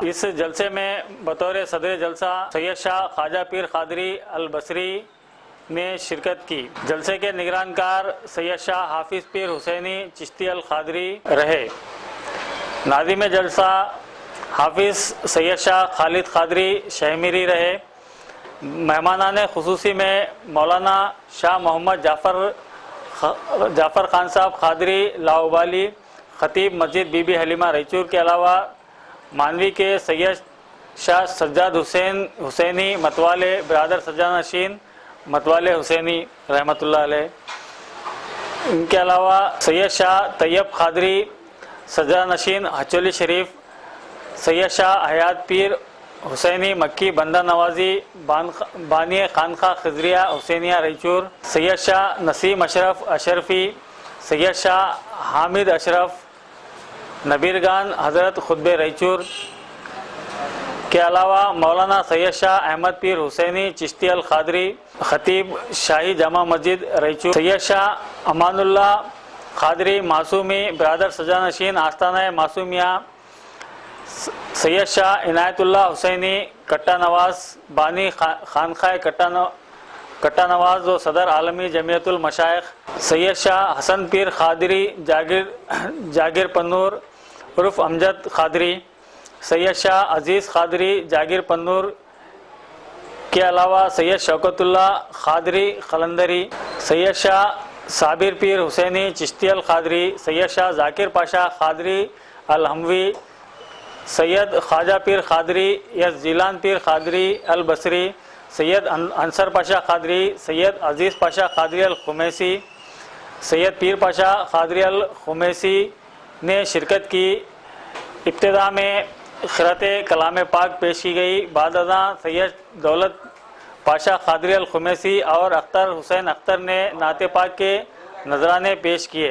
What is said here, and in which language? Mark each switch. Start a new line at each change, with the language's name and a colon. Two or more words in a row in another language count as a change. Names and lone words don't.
Urdu: اس جلسے میں بطور صدر جلسہ سید شاہ خواجہ پیر قادری البصری نے شرکت کی. جلسے کے نگران کار سید شاہ حافظ پیر حسینی چشتی القادری رہے. ناظم جلسہ حافظ سید شاہ خالد قادری شہمیری رہے. مہمانان خصوصی میں مولانا شاہ محمد جعفر خان صاحب قادری لاابالی خطیب مسجد بی بی حلیمہ رائچور کے علاوہ مانوی کے سید شاہ سجاد حسینی متوالے برادر سجاد نشین متوالے حسینی رحمۃ اللہ علیہ. ان کے علاوہ سید شاہ طیب قادری سجاد نشین ہچولی شریف، سید شاہ حیات پیر حسینی مکی بندہ نوازی بانی خانقاہ خضریہ حسینیہ رائچور، سید شاہ نسیم اشرف اشرفی، سید شاہ حامد اشرف نبیرگان حضرت خطبے رائچور کے علاوہ مولانا سید شاہ احمد پیر حسینی چشتی القادری خطیب شاہی جامع مسجد رائچور، سید شاہ امان اللہ قادری معصومی برادر سجا نشین آستانہ معصومیہ, سید شاہ عنایت اللہ حسینی کٹہ نواز بانی خانقاہ کٹہ نواز و صدر عالمی جمعیۃ المشائخ, سید شاہ حسن پیر قادری جاگیر پنور عرف امجد قادری، سید شاہ عزیز قادری جاگیر پنور کے علاوہ سید شوکت اللہ قادری قلندری، سید شاہ صابر پیر حسینی چشتی القادری، سید شاہ ذاکر پاشا قادری الحموی، سید خواجہ پیر قادری یس جیلان پیر قادری البصری، سید انصر پاشا قادری، سید عزیز پاشا قادری الخمیسی، سید پیر پاشا قادری الخمیسی نے شرکت کی. ابتدا میں خیرات کلام پاک پیش کی گئی. بعد ازاں سید دولت پاشا قادری الخمیسی اور اختر حسین اختر نے نعت پاک کے نذرانے پیش کیے.